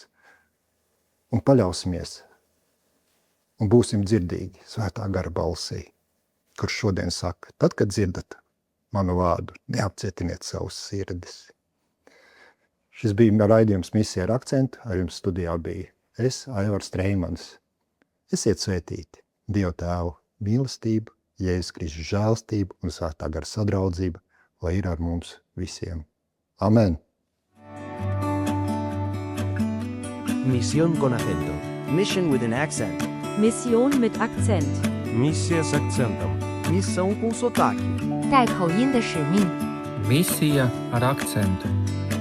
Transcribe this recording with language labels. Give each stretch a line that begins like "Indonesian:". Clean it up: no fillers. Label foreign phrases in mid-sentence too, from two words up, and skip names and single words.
Latvian: Un paļausimies un būsim dzirdīgi Svētā gara balsī, kurš šodien saka, tad, kad dzirdat manu vārdu, neapcietiniet savus sirdis. Šis bija raidījums Misija ar akcentu, ar jums studijā bija es, Aivars Treimans. Esiet svētīti, Dieva Tēva mīlestība, Jēzus Kristus žēlstība un Svētā gara sadraudzība, lai ir ar mums visiem. Amen.
Spanish: Misión con acento.
English: Mission with an accent.
German: Mission mit Akzent.
Russian: Misija с акцентом.
Portuguese: Missão com sotaque.
Chinese: 带口音的使命。
Latvian: Misija ar akcentu.